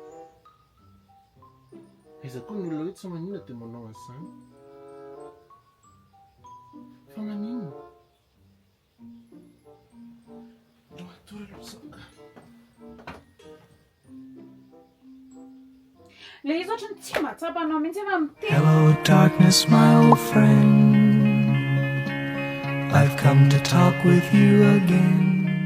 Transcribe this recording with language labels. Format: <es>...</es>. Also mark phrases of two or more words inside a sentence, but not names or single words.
<mg>Aiza koa ny olona hoe tsy maninona dia manao an'izany? Fa maninona? Le izy ohatrany tsy mahatsapanao mihitsy efa miteny.</mg> <en>Hello darkness, my old friend. I've come to talk with you again.</en>